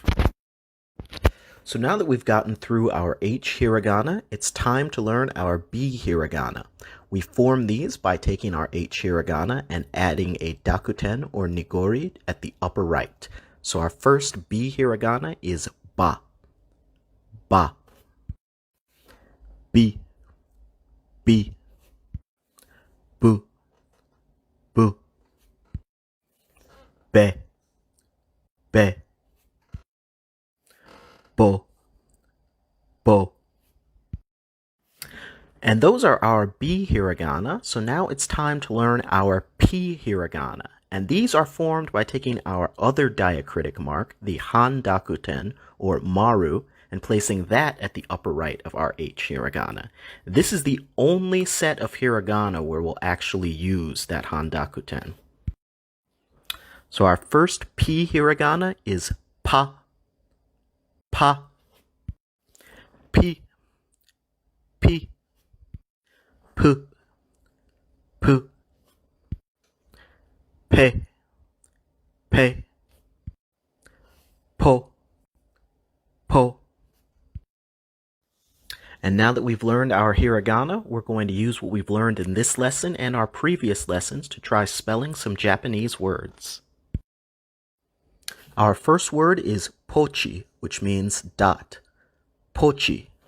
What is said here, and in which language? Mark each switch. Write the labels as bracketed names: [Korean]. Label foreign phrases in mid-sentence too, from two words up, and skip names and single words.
[English] So now that we've gotten through our H hiragana, it's time to learn our B hiragana. We form these by taking our H hiragana and adding a dakuten or nigori at the upper right. So our first B hiragana is ba. [Japanese] Ba. B. B. Bu. Bu. Be. Be. Bo. Bo. [English] And those are our B hiragana, so now it's time to learn our P hiragana. And these are formed by taking our other diacritic mark, the Han dakuten, or maru, and placing that at the upper right of our H hiragana. This is the only set of hiragana where we'll actually use that Han dakuten. So our first P hiragana is pa. [Japanese] Pa. P. P. Pu. Pu. Pe. Pe. Po. Po. [English] And now that we've learned our hiragana, we're going to use what we've learned in this lesson and our previous lessons to try spelling some Japanese words. Our first word is pochi, which means dot. Pochi.